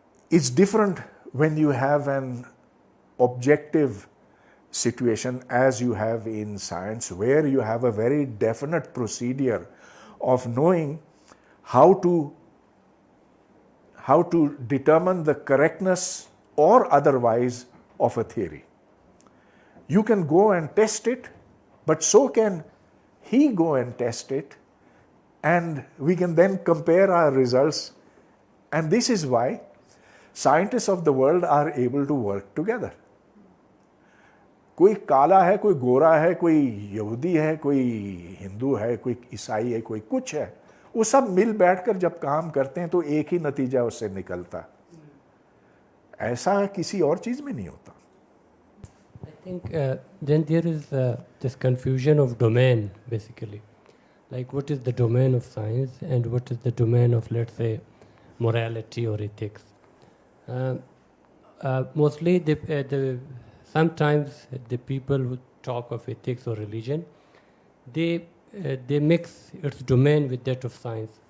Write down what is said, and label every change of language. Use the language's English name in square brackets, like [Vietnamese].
[English] It's different when you have an objective situation as you have in science, where you have a very definite procedure of knowing how to determine the correctness or otherwise of a theory. You can go and test it, but so can he go and test it, and we can then compare our results. And this is why scientists of the world are able to work together. [Urdu] کوئی کالا ہے، کوئی گورا ہے، کوئی یہودی ہے، کوئی ہندو ہے، کوئی عیسائی ہے، کوئی کچھ ہے، وہ سب مل بیٹھ کر جب کام کرتے ہیں تو ایک ہی نتیجہ اس سے نکلتا. ایسا کسی اور چیز میں نہیں ہوتا. [English] I think then there is this confusion of domain, basically. Like, what is the domain of science and what is the domain of, let's say, morality or ethics? Mostly, sometimes the people who talk of ethics or religion, they mix its domain with that of science.